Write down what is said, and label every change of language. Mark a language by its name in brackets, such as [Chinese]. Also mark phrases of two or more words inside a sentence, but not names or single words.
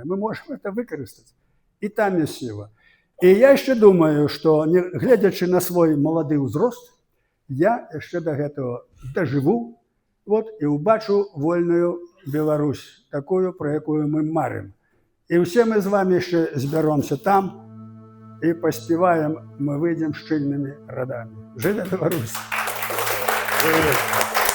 [Belarusian] Мы можам это выкарыстаць. І там ёсць сіла. І я яшчэ думаю, што, гледзячы на свой малады ўзрост, я яшчэ да гэтага дажыву, вот, і ўбачу вольную Беларусь, такую, про якую мы марым. [Ukrainian] І всі ми з вами ще зберемося там і поспіваємо, ми вийдемо щільними радами. Живе Білорусь! Живе!